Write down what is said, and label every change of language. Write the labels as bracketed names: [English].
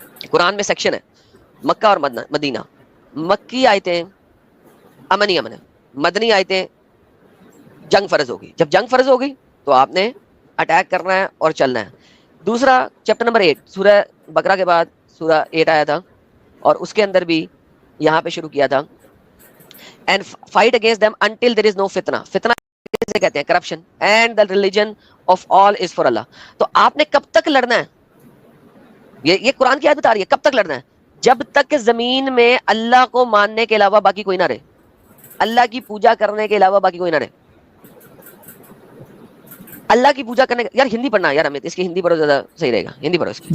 [Urdu] قرآن میں سیکشن ہے مکہ اور مدینہ. مکی آیتیں امن ہی امن ہے, مدنی آیتیں جنگ فرض ہوگی. جب جنگ فرض ہوگی تو آپ نے اٹیک کرنا ہے اور چلنا ہے. دوسرا چیپٹر نمبر 8 سورہ بقرہ کے بعد سورہ 8 آیا تھا اور اس کے اندر بھی یہاں پہ شروع کیا تھا [English] and fight against them until there is no fitna. [Urdu] فتنہ کسے کہتے ہیں؟ Corruption. [English] and the religion of all is for Allah. [Urdu] تو آپ نے کب تک لڑنا ہے؟ یہ قرآن کی آیت بتا رہی ہے کب تک لڑنا ہے. جب تک کہ زمین میں اللہ کو ماننے کے علاوہ باقی کوئی نہ رہے, اللہ کی پوجا کرنے کے علاوہ باقی کوئی نہ رہے. اللہ کی پوجا کرنے کا. یار ہندی پڑھنا یار امیت, اس کی ہندی پڑھو زیادہ صحیح رہے گا, ہندی پڑھو اس کی.